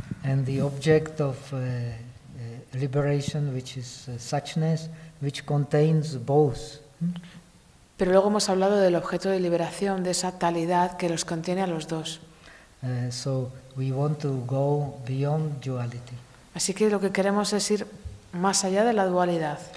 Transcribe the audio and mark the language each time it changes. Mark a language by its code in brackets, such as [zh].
[en] And the object of liberation, which is suchness, which contains both. [es] Pero luego hemos hablado del objeto de liberación, de esa talidad que los contiene a los dos. [en] So we want to go beyond duality. [es] Así que lo que queremos es ir más allá de la dualidad.